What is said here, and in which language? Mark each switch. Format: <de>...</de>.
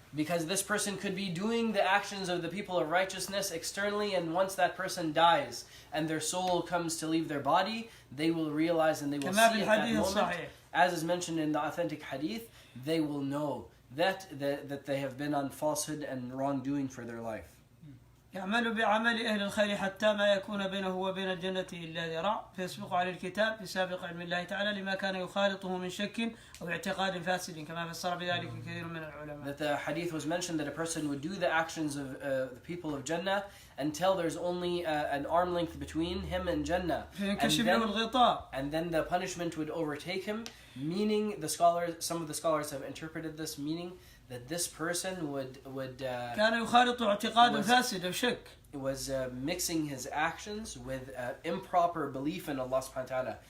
<en>Because this person could be doing the actions of the people of righteousness externally, and once that person dies and their soul comes to leave their body, they will realize and they will see at that moment, as is mentioned in the authentic hadith, they will know that they have been on falsehood and wrongdoing for their life.</en> <ar>يعمل بعمل أهل الخير حتى ما يكون بينه وبين الجنة إلا ذراع فيسبق على الكتاب بسابق علم الله تعالى لما كان يخالطه من شك أو اعتقاد فاسد كما فسر بذلك كثير من العلماء.</ar> <en>That the hadith was mentioned that a person would do the actions of the people of Jannah until there's only an arm length between him and Jannah. And then the punishment would overtake him, meaning some of the scholars have interpreted this meaning that this person was mixing his actions with improper belief in Allah subhanahu wa ta'ala.</en>